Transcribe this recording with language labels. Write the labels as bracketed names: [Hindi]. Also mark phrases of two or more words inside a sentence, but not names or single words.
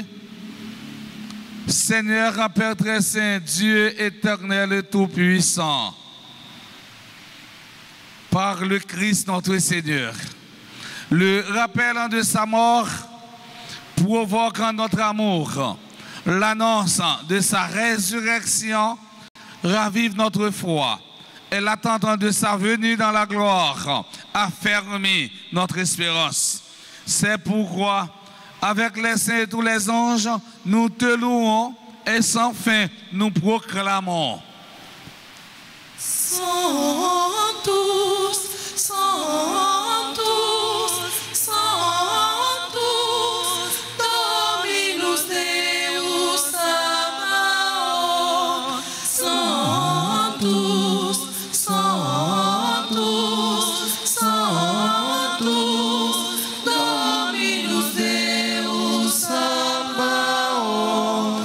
[French] Seigneur, Père très saint, Dieu éternel et tout-puissant, par le Christ notre Seigneur, le rappel de sa mort provoque notre amour, l'annonce de sa résurrection ravive notre foi et l'attente de sa venue dans la gloire affermit notre espérance. C'est pourquoi, avec les saints et tous les anges, nous te louons et sans fin nous proclamons. [Latin] Sanctus, Sanctus, Sanctus, Dominus Deus Sabaoth. Sanctus, Sanctus, Sanctus, Dominus Deus Sabaoth.